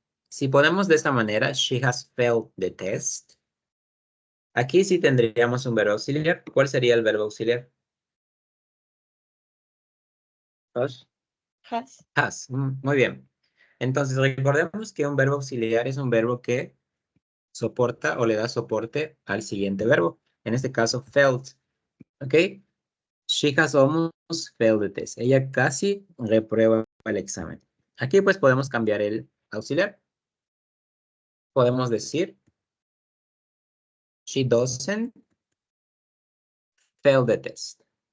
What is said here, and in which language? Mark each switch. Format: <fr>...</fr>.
<es>Si ponemos de esta manera,</es> <en>she has failed the test.</en> <es>Aquí sí tendríamos un verbo auxiliar. ¿Cuál sería el verbo auxiliar?</es> <en>Has. Has.</en> <es>Has. Muy bien. Entonces, recordemos que un verbo auxiliar es un verbo que soporta o le da soporte al siguiente verbo. En este caso, failed. ¿Ok?</es> <en>She has almost failed the test.</en> <es>Ella casi reprueba el examen. Aquí pues podemos cambiar el auxiliar. Podemos decir</es> <en>she doesn't fail the test.</en>